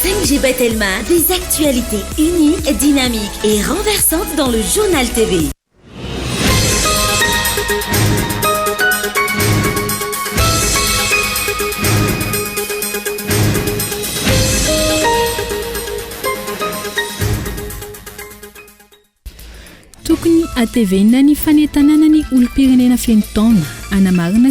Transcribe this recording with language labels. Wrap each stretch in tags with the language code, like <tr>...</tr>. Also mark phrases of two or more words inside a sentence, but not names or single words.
<fr>Elisabeth Elma, des actualités uniques, dynamiques et renversantes dans le Journal TV.</fr> <mg>Tokony atevena ny fanentanana ny olom-pirenena feno taona anamarina</mg>